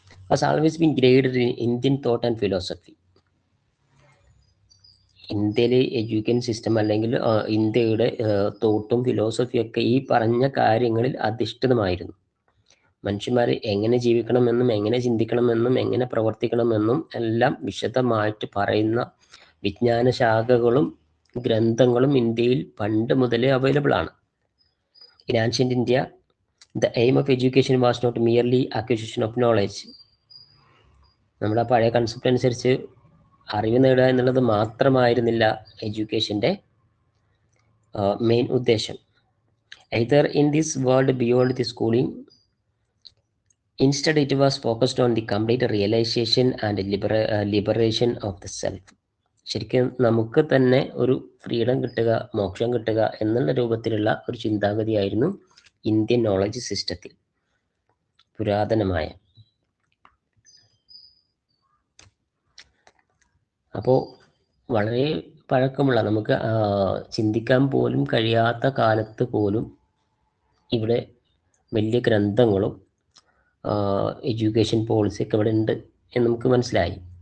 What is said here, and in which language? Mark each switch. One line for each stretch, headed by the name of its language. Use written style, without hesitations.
English: Has always been graded in Indian thought and philosophy.
Malayalam: ഇന്ത്യയിലെ education system അല്ലെങ്കിൽ ഇന്ത്യയുടെ തോട്ടും ഫിലോസഫിയൊക്കെ ഈ പറഞ്ഞ കാര്യങ്ങളിൽ അധിഷ്ഠിതമായിരുന്നു. മനുഷ്യന്മാർ എങ്ങനെ ജീവിക്കണമെന്നും എങ്ങനെ ചിന്തിക്കണമെന്നും എങ്ങനെ പ്രവർത്തിക്കണമെന്നും എല്ലാം വിശദമായിട്ട് പറയുന്ന വിജ്ഞാന ശാഖകളും ഗ്രന്ഥങ്ങളും ഇന്ത്യയിൽ പണ്ട് മുതലേ അവൈലബിൾ ആണ്.
English: In ancient India, the aim of education was not merely acquisition of knowledge.
Malayalam: നമ്മുടെ പഴയ കൺസെപ്റ്റ് അനുസരിച്ച് അറിവ് നേടുക എന്നുള്ളത് മാത്രമായിരുന്നില്ല എഡ്യൂക്കേഷൻ്റെ മെയിൻ ഉദ്ദേശം.
English: either in this world beyond the schooling. Instead, it was focused on the complete realization and liberation of the self.
Malayalam: ശരിക്കും നമുക്ക് തന്നെ ഒരു ഫ്രീഡം കിട്ടുക, മോക്ഷം കിട്ടുക എന്നുള്ള രൂപത്തിലുള്ള ഒരു ചിന്താഗതിയായിരുന്നു ഇന്ത്യൻ നോളജ് സിസ്റ്റത്തിൽ പുരാതനമായ. അപ്പോൾ വളരെ പഴക്കമുള്ള, നമുക്ക് ചിന്തിക്കാൻ പോലും കഴിയാത്ത കാലത്ത് പോലും ഇവിടെ വലിയ ഗ്രന്ഥങ്ങളും എഡ്യൂക്കേഷൻ പോളിസിയൊക്കെ ഇവിടെ ഉണ്ട് എന്ന് നമുക്ക് മനസ്സിലായി.